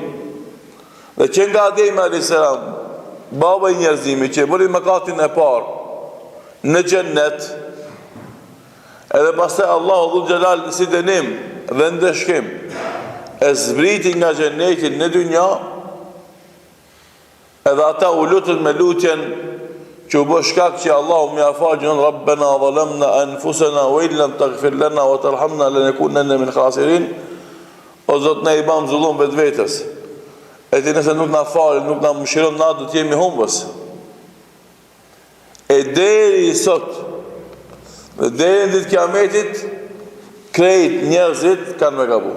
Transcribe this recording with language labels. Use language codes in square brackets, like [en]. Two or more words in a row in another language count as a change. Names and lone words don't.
[sq] Dhe që nga Ademi a.s. baba i njerëzimit që e bëri mëkatin e parë në xhennet, edhe pastaj Allahu [ar] ذو الجلال [sq] si dënim dhe ndeshkim e zbriti nga xhenneti në dynja, edhe ata u lutën me lutjen që u bë shkak që Allahu më afal gjën [ar] ربنا ظلمنا أنفسنا وإن لم تغفر لنا وترحمنا لنكونن من الخاسرين. [sq] O Zot, ne i bëm zullum vetvetes. E ti nëse nuk na fal, nuk na mëshiron, na do të jemi humbës. E deri sot, deri në ditë kiametit, krejt njerëzit kanë me gabu.